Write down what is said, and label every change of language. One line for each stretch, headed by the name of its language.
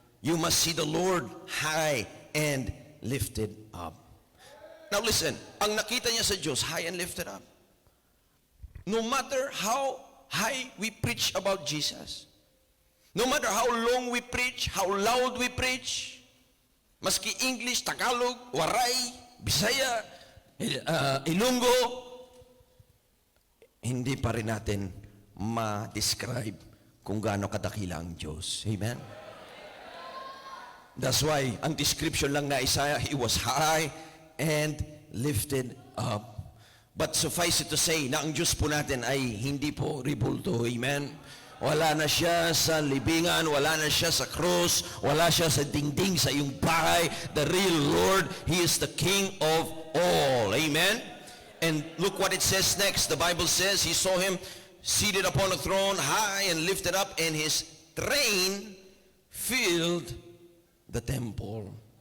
English: You must see the Lord high and lifted up. Now listen,
Filipino: ang nakita niya sa Diyos,
English: high and lifted up. No matter how high we preach about Jesus, no matter how long we preach, how loud we preach,
Filipino: maski English, Tagalog, Waray, Bisaya, Ilonggo, hindi pa rin natin ma-describe kung gaano kadakila ang Diyos.
English: Amen? That's why,
Filipino: ang description lang na Isaiah,
English: He was high and lifted up. But suffice it to say
Filipino: na ang Diyos po natin ay hindi po ribulto. Amen? Wala na siya sa libingan, wala na siya sa cross, wala siya sa dingding sa iyong bahay.
English: The real Lord, He is the King of all. Amen? And look what it says next. The Bible says, He saw Him seated upon a throne, high and lifted up, and His train filled the temple.